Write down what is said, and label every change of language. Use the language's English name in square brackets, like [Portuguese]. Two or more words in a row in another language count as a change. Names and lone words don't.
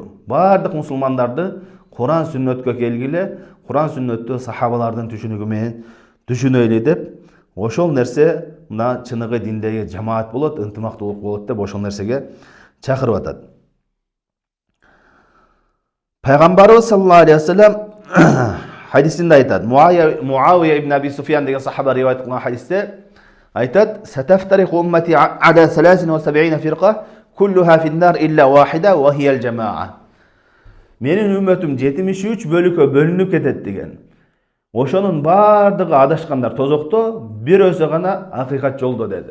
[Kyrgyz] Бардык мусулмандарды Куран сүннөткө келгиле, Куран сүннөттү сахабалардын түшүнүгү менен түшүнөйлү деп, ошол нерсе мына чыныгы диндеги жамаат болот, ынтымактуулук болот деп ошол нерсеге чакырып атат. Пайгамбарыбыз [Arabic] صلى الله عليه وسلم [Kyrgyz] хадисинде айтат. Муавия ибн Аби Суфиян деген сахаба риваят кылган хадисте айтат: [Arabic] "ستفترق أمتي على 73 فرقة كلها في النار إلا واحدة وهي الجماعة." [Kyrgyz] Менин үммөтүм 73 бөлүккө бөлүнүп кетет деген. Ошонун бардыгы адашкандар тозокто, бир өзү гана акыйкат жолдо деди.